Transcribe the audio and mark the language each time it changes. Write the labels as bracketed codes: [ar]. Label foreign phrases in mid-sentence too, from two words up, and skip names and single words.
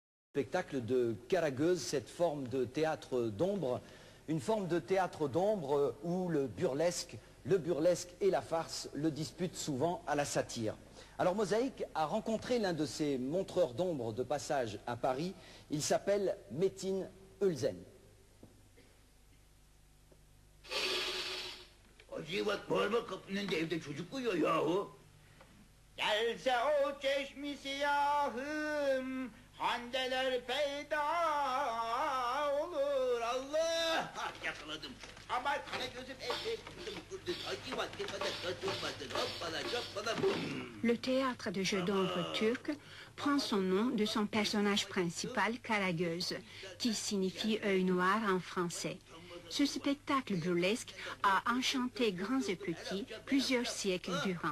[fr] Spectacle de Karagöz, cette forme de théâtre d'ombre, une forme de théâtre d'ombre où le burlesque et la farce le disputent souvent à la satire. Alors Mosaïque a rencontré l'un de ces montreurs d'ombre de passage à Paris, il s'appelle Metin Ölzen. [tr] Handeler peyda olur Allah. Yakaladım. Ama Karagöz'üm [fr] Le théâtre de jeu d'ombre turc prend son nom de son personnage principal, Karagöz, qui signifie œil noir en français. Ce spectacle burlesque a enchanté grands et petits plusieurs siècles durant.